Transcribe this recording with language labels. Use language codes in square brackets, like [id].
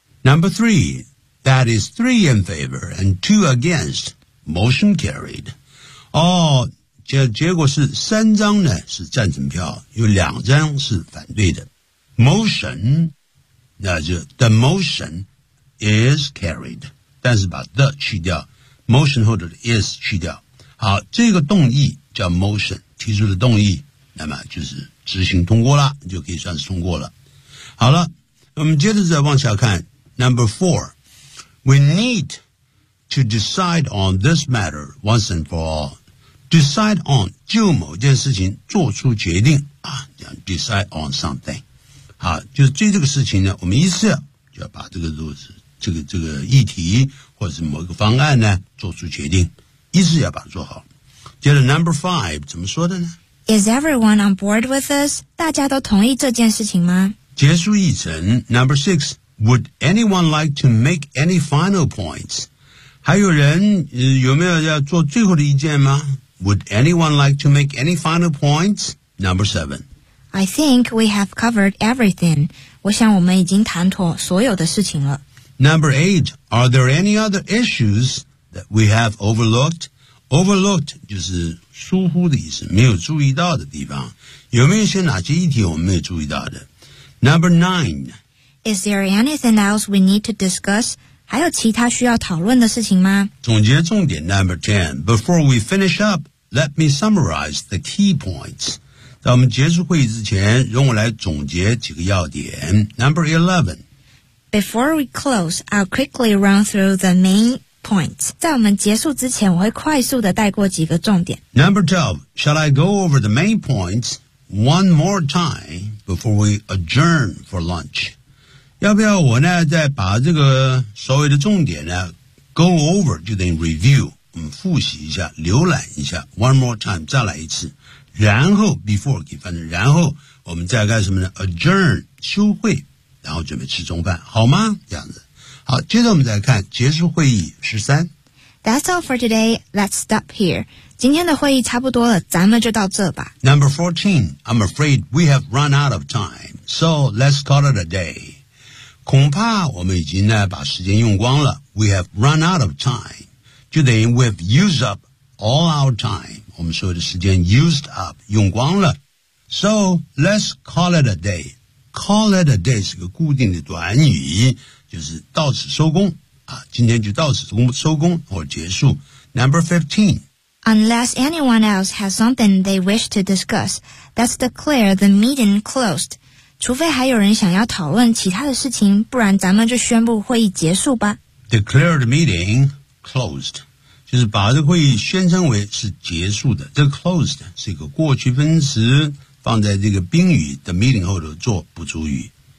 [en] Number three， that is three in favor and two against， motion carried。 [zh] 哦，结果是三张呢是赞成票，有两张是反对的。 [en] Motion， 那就 the motion is carried， [zh] 但是把 [en] the 去掉， motion [zh] 后头的 [en] is 去掉。 [zh] 好，这个动议叫 motion， 提出的动议，那么就是执行通过了，就可以算是通过了。好了，我们接着再往下看。 [en] Number four， we need to decide on this matter once and for all。 [zh] Decide on， 就某件事情做出决定啊，叫 [en] decide on something。 [zh] 好，就是对这个事情呢，我们一次就要把这个议题或者是某个方案呢做出决定，一次要把它做好。接着 [en] number five [zh] 怎么说的呢？ [en] Is everyone on board with this? [zh] 大家都同意这件事情吗？结束议程 [en] Number 6 Would anyone like to make any final points? [zh] 还有人、有没有要做最后的意见吗？ [en] Would anyone like to make any final points? Number 7 I think we have covered everything. [zh] 我想我们已经谈妥所有的事情了。 [en] Number 8 Are there any other issues that we have overlooked? [zh] Overlooked 就是疏忽的意思，没有注意到的地方。有没有一些哪些议题我们没有注意到的？ [en] Number 9 Is there anything else we need to discuss? [zh] 还有其他需要讨论的事情吗？总结重点 [en] Number 10 Before we finish up, let me summarize the key points. [zh] 在我们结束会议之前，容我来总结几个要点。 [en] Number 11 Before we close, I'll quickly run through the main points. [zh] 在我们结束之前，我会快速地带过几个重点。 [en] Number 12, shall I go over the main points one more time before we adjourn for lunch? [zh] 要不要我呢，再把这个所谓的重点呢 [en] go over, [zh] 就等于 review, 我们复习一下，浏览一下 [en] one more time, [zh] 再来一次。然后 before, 可以翻成然后我们再干什么呢 adjourn, 休会。然后准备吃中饭，好吗？这样子。好，接着我们再看结束会议13。 [en] That's all for today. Let's stop here. [zh] 今天的会议差不多了，咱们就到这吧。 [en] Number 14. I'm afraid we have run out of time. So let's call it a day. [zh] 恐怕我们已经呢把时间用光了。 [en] We have run out of time. [zh] 就等于 [en] we've used up all our time. [zh] 我们所有的时间 [en] used up, [zh] 用光了。 [en] So let's call it a day. [zh] Call it a day 是个固定的短语，就是到此收工啊，今天就到此收工或结束。 [en] Number 15. Unless anyone else has something they wish to discuss, that's declare the meeting closed. [zh] 除非还有人想要讨论其他的事情，不然咱们就宣布会议结束吧。 [en] Declare the meeting closed. [zh] 就是把这个会议宣称为是结束的。这个 closed 是一个过去分词。放在这个宾语的 meeting 后头做补足语。